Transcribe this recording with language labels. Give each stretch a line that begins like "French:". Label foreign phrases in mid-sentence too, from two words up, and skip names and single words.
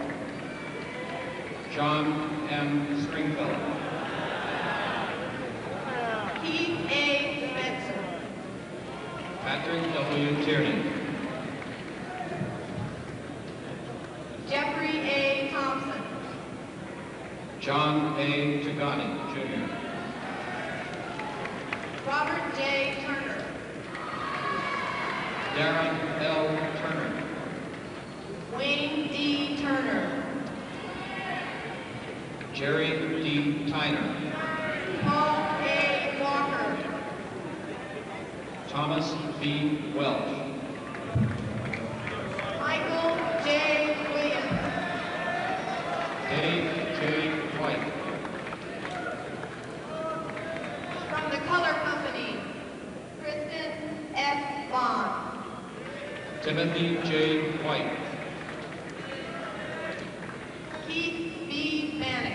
English: John M. Stringfellow. Keith A. Spencer. Patrick W. Tierney. Jeffrey A. Thompson. John A. Chagani, Jr. Robert J. Turner. Darren L. Turner. Wayne D. Turner. Jerry D. Tyner. Paul A. Walker. Thomas B. Welch. Michael J. Williams. Dave J. White. From the Color Company, Kristen F. Bond. Timothy J. White. Keith B. Manick.